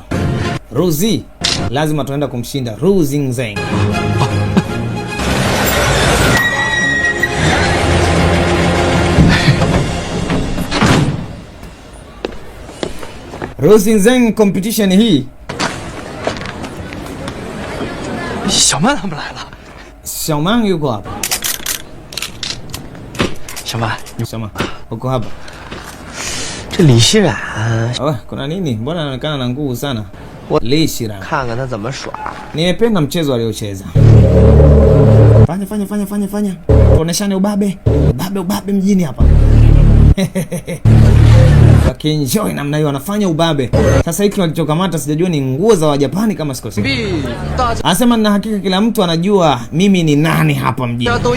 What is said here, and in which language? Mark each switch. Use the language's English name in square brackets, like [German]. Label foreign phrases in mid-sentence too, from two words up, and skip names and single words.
[Swahili] Ruzi lazima tunaenda kumshinda Ru Xingzeng. Ru Xingzeng competition hii. [Chinese] 小曼他们来了。 [Swahili] 小曼 yuko hapa. 小曼，小曼 uko hapa. [Chinese] 这李熙冉， [Swahili] kuna nini? Mbona anaonekana na nguvu sana? Li Xirang. [Chinese] 看看他怎么耍。 [Swahili] Nimependa mchezo aliocheza. Fanya. Tuoneshane ubabe. Ubabe mjini hapa. Wakienjoy namna hiyo wanafanya ubabe. Sasa hiki walichokamata sijajua ni nguo za Wajapani kama sikosea. Anasema na hakika kila mtu anajua mimi ni nani hapa mjini.